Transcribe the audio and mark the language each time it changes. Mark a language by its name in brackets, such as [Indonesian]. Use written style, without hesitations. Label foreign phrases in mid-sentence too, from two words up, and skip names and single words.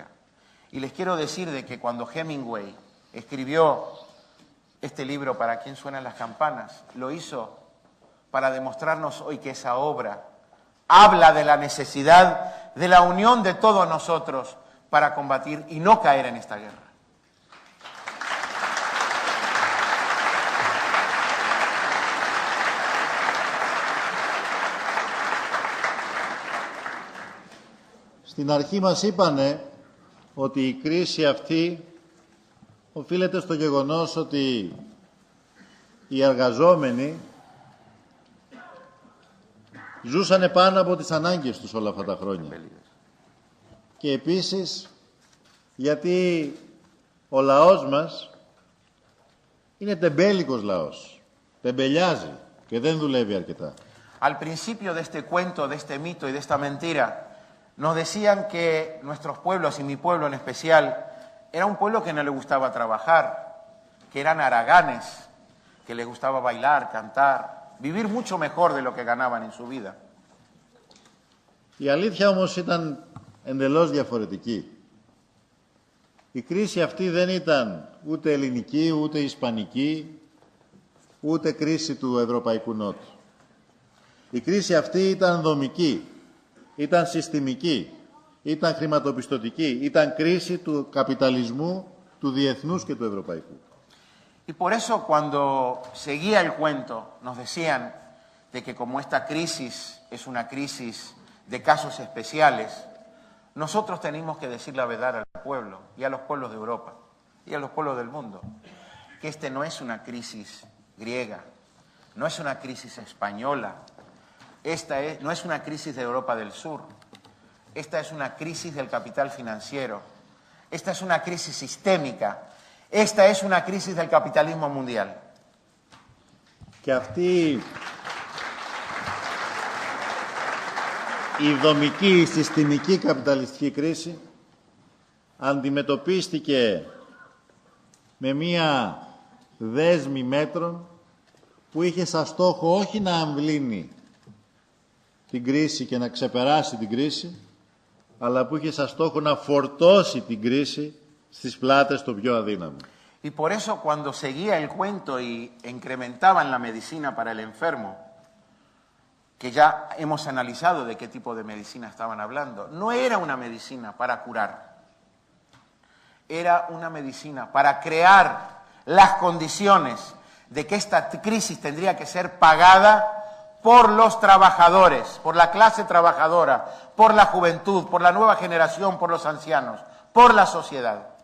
[Spanish] Y les quiero decir de que cuando Hemingway escribió este libro, ¿Para quién suenan las campanas?, lo hizo para demostrarnos hoy que esa obra habla de la necesidad de la unión de todos nosotros para combatir y no caer en esta guerra. [Greek] Στην αρχή μας είπανε ότι η κρίση αυτή οφείλεται στο γεγονός ότι οι εργαζόμενοι ζούσανε πάνω από τις ανάγκες τους όλα αυτά τα χρόνια. Και επίσης γιατί ο λαός μας είναι τεμπέλικος λαός. Τεμπελιάζει και δεν δουλεύει αρκετά. [Spanish] Al principio de este cuento, de este mito y de esta mentira, nos decían que nuestros pueblos, y mi pueblo en especial, era un pueblo que no le gustaba trabajar, que eran haraganes, que les gustaba bailar, cantar, vivir mucho mejor de lo que ganaban en su vida. [Greek] Η αλήθεια όμως ήταν εντελώς διαφορετική. Η κρίση αυτή δεν ήταν ούτε ελληνική, ούτε ισπανική, ούτε κρίση του Ευρωπαϊκού Νότου. Η κρίση αυτή ήταν δομική, ήταν συστημική, ήταν χρηματοπιστωτική, ήταν κρίση του καπιταλισμού, του διεθνούς και του ευρωπαϊκού. [Spanish] Y por eso cuando seguía el cuento nos decían de que como esta crisis es una crisis de casos especiales, nosotros tenemos que decir la verdad al pueblo y a los pueblos de Europa y a los pueblos del mundo, que este no es una crisis griega, no es una crisis española, no es una crisis de Europa del Sur, esta es una crisis del capital financiero, esta es una crisis sistémica, esta es una crisis del capitalismo mundial. [Greek] Και αυτή η δομική, η συστημική καπιταλιστική κρίση αντιμετωπίστηκε με μία δέσμη μέτρων που είχε σαν στόχο όχι να αμβλύνει την κρίση και να ξεπεράσει την κρίση, αλλά που είχε σαν στόχο να φορτώσει την κρίση στις πλάτες των πιο αδύναμων. [Spanish] Y por eso cuando seguía el cuento y incrementaban la medicina para el enfermo, que ya hemos analizado de qué tipo de medicina estaban hablando, no era una medicina para curar, era una medicina para crear las condiciones de que esta crisis tendría que ser pagada por los trabajadores, por la clase trabajadora, por la juventud, por la nueva generación, por los ancianos, por la sociedad.